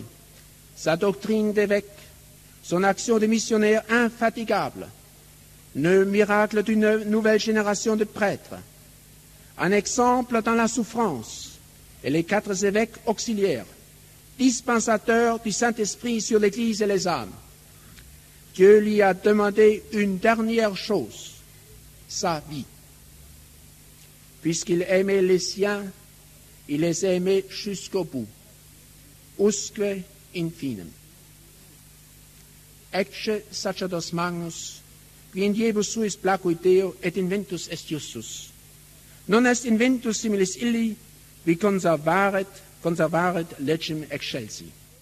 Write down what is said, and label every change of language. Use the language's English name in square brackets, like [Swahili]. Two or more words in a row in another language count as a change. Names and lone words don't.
[French] Sa doctrine d'évêque, son action de missionnaire infatigable, le miracle d'une nouvelle génération de prêtres, un exemple dans la souffrance et les 4 évêques auxiliaires, dispensateurs du Saint-Esprit sur l'Église et les âmes. Dieu lui a demandé une dernière chose, sa vie. Puisqu'il aimait les siens, il les aimait jusqu'au bout, [Latin] usque infinem. Ecce sacerdos magnus, qui in diebus suis placuit Deo, et inventus est justus. Non est inventus similis illi, vi conservaret legem excelsi.